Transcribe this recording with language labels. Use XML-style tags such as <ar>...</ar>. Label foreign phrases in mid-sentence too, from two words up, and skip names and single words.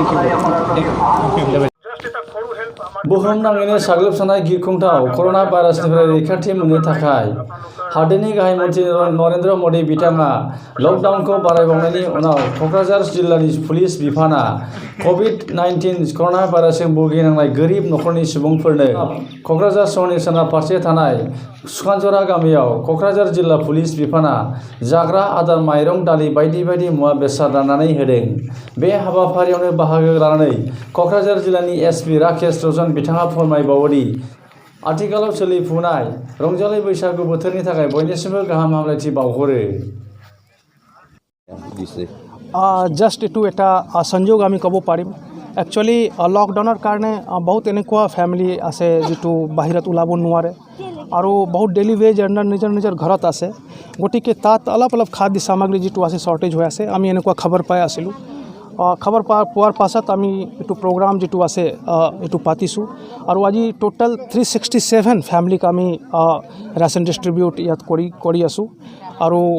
<brx>बुहुमनाङैनो साग्लोबसारनाय गिख्रंथाव कर'ना भाइरासनिफ्राय रैखाथि मोननो थाखाय हादोरनि गाहाय मन्थ्रि नरेन्द्र मदि बिथाङा लकडाउनखौ बारायबावनायनि उनाव क'क्राझार जिल्लानि पुलिस बिफाना COVID-19 कर'ना भाइरासजों भुगिनांनाय गोरिब नखरनि सुबुंफोरनो क'क्राझार सहरनि सोनाब फारसे थानाय सुखानजरा गामियाव क'क्राझार जिल्ला पुलिस बिफाना जाग्रा आदार माइरं दालि बायदि मुवा बेसाद राननानै होदों। बे हाबाफारियावनो बाहागो लानानै क'क्राझार जिल्लानि SP राकेश रजन बिथाङा फोरमायबावोदि आथिखालाव सोलिफुनाय रंजालि बैसागु बोथोरनि थाखाय बयनिसिमबो गाहाम हामलायथि बावहरो।</brx> <as>জাষ্ট এইটো এটা সংযোগ আমি ক'ব পাৰিম</as> <en>actually lockdown</en> <as>কাৰণে বহুত এনেকুৱা ফেমিলি আছে যিটো বাহিৰত ওলাব নোৱাৰে আৰু বহুত</as> <en>daily wage earner</en> <as>নিজৰ নিজৰ ঘৰত আছে গতিকে তাত অলপ খাদ্য সামগ্ৰী যিটো আছে শ্বৰ্টেজ হৈ আছে আমি এনেকুৱা খবৰ পাই আছিলোঁ খবৰ পোৱাৰ পাছত আমি এইটো প্ৰগ্ৰাম যিটো আছে এইটো পাতিছোঁ আৰু আজি টোটেল 367 ফেমিলিক আমি</as> <en>ration distribute</en> <as>ইয়াত কৰি আছোঁ আৰু</as>